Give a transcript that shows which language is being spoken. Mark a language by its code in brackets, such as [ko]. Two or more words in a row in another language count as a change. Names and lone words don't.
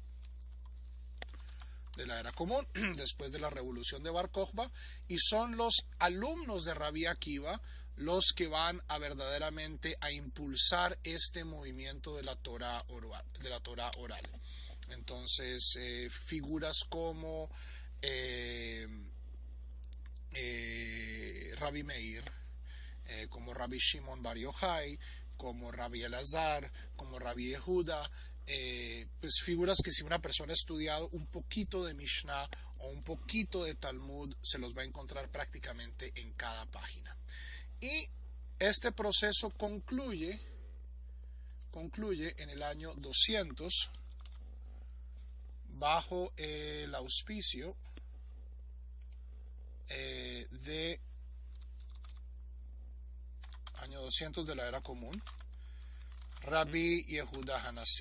[es] de la era común, después de la revolución de Bar Kokhba, y son los alumnos de Rabbi Akiva los que van a verdaderamente a impulsar este movimiento de la Torá oral. Entonces, figuras como Rabbi Meir, como Rabbi Shimon Bar Yochai, como Rabbi Elazar, como Rabbi Yehuda, pues figuras que si una persona ha estudiado un poquito de Mishnah o un poquito de Talmud, se los va a encontrar prácticamente en cada página. Y este proceso concluye en el año 200 bajo el auspicio de año 200 de la era común, Rabbi Yehuda Hanassi.